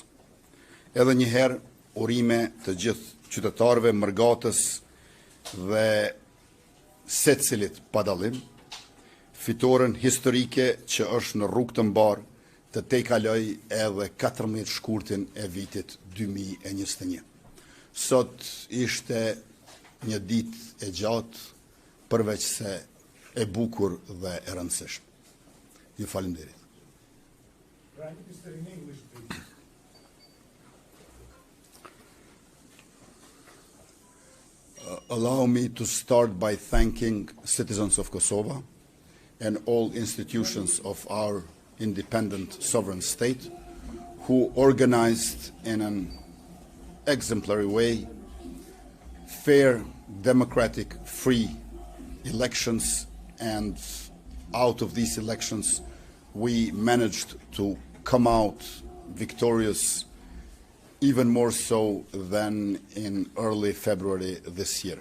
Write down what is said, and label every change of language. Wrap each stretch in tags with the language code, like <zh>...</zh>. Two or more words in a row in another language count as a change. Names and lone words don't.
<sq>Edhe një herë, urime të gjithë qytetarëve mërgatës dhe secilit pa dallim, fitoren historike që është në rrugë të mbar të tejkaloj edhe 14 shkurtin e vitit 2021. Sot ishte një ditë e gjatë, përveç se e bukur dhe e rëndësishme. Ju faleminderit.</sq> <en>Allow me to start by thanking citizens of Kosovo and all institutions of our independent sovereign state who organized in an exemplary way fair, democratic, free elections, and out of these elections we managed to come out victorious, even more so than in early February this year.</en>